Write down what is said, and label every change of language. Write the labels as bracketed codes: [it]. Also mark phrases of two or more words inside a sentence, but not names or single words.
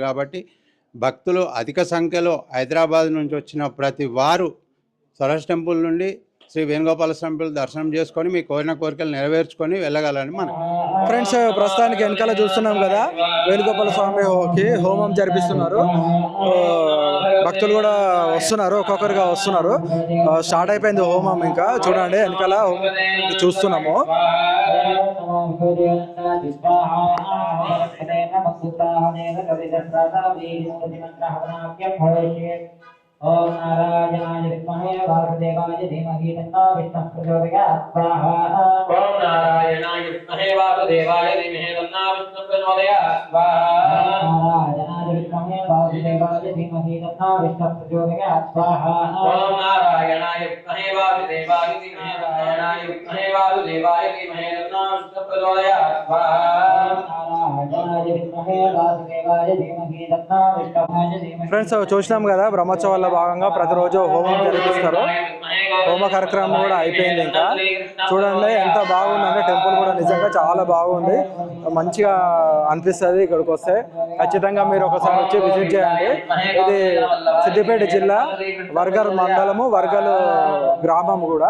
[te] కాబట్టి భక్తులు అధిక సంఖ్యలో హైదరాబాద్ నుంచి వచ్చిన ప్రతి వారు సరస్సు టెంపుల్ నుండి శ్రీ వేణుగోపాల స్వామి దర్శనం చేసుకొని మీ కోరిన కోరికలు నెరవేర్చుకొని వెళ్ళగలని మనం. ఫ్రెండ్స్, ప్రస్తుతానికి వెనకాల చూస్తున్నాం కదా, వేణుగోపాల స్వామికి హోమం జరిపిస్తున్నారు. భక్తులు కూడా వస్తున్నారు, ఒక్కొక్కరుగా వస్తున్నారు. స్టార్ట్ అయిపోయింది హోమం. ఇంకా చూడండి వెనకాల చూస్తున్నాము. [sa] ओम नारायणाय विद्महे वासुदेवाय धीमहि तन्नो विष्णुः प्रचोदयात् स्वाहा ओम नारायणाय विद्महे वासुदेवाय धीमहि तन्नो विष्णुः प्रचोदयात् स्वाहा नारायणाय विद्महे वासुदेवाय धीमहि तन्नो विष्णुः प्रचोदयात् स्वाहा ओम नारायणाय विद्महे वासुदेवाय धीमहि नारायणाय विद्महे वासुदेवाय धीमहि तन्नो विष्णुः प्रचोदयात् स्वाहा नारायणाय विद्महे वासुदेवाय धीमहि तन्नो विष्णुः प्रचोदयात्. [te] ఫ్రెండ్స్, చూసినాం కదా, బ్రహ్మోత్సవాల్లో భాగంగా ప్రతిరోజు హోమం జరిపిస్తారు. హోమ కార్యక్రమం కూడా అయిపోయింది. ఇంకా చూడండి ఎంత బాగుందంటే టెంపుల్ కూడా నిజంగా చాలా బాగుంది. మంచిగా అనిపిస్తుంది ఇక్కడికి వస్తే. ఖచ్చితంగా మీరు ఒకసారి వచ్చి విజిట్ చేయండి. ఇది సిద్దిపేట జిల్లా వర్గల్ మండలము, వర్గల్ గ్రామం కూడా.